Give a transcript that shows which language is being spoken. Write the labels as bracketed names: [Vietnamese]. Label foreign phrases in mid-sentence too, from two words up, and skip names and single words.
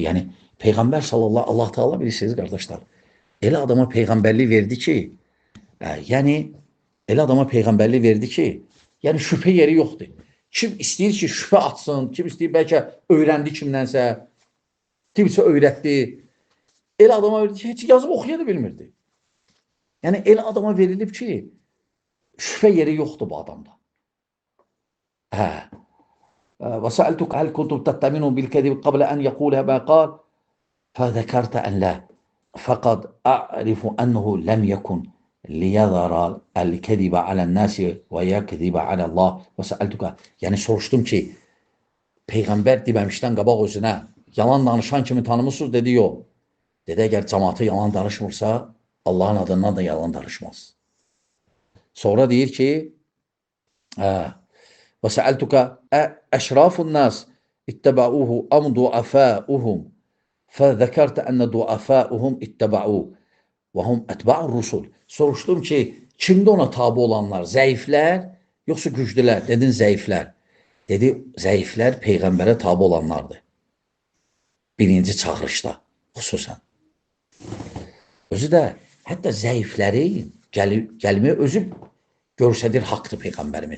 [Azerbaijani] Yəni, Peyğəmbər sallallahu Allah Teala bilirsiniz, qardaşlar. Elə adama Peyğəmbərlik verdi ki, yəni şübhə yeri yoxdur. Kim istəyir ki, şübhə atsın, kim istəyir bəlkə öyrəndi kimdənsə, kimsə öyrətdi. Elə adama verdi ki, heç yazıb oxuya da bilmirdi. Yəni, elə adama verilib ki, şübhə yeri yoxdur bu adamda. [Arabic] وسألتك هل كنتم تتمنون بالكذب قبل أن يقولها ما قال فذكرت أن لا فقد أعرف أنه لم يكن ليظهر الكذب على الناس ويكذب على الله وسألتك [Azerbaijani] yani soruşdum ki Peyğəmbər deməmişdən qabaq özünə yalan danışan kimi tanımısınız dedi yox. Dedi əgər cəmaatı yalan danışmırsa Allahın adından da yalan danışmaz. Sonra deyir ki [Arabic] وسألتك أشراف الناس اتبعوه أم ضعفاؤهم فذكرت أن ضعفاؤهم اتبعوه وهم أتباع الرسل. [Azerbaijani] Soruşdum ki, kimdə ona tabi olanlar? Zəiflər, yoxsa güclülər? Dedin, zəiflər. Dedi, zəiflər Peyğəmbərə tabi olanlardır. Birinci çağırışda, xüsusən. Özü də, hətta zəiflərin gəlməyə özü görsədir haqdır Peyğəmbərimiz.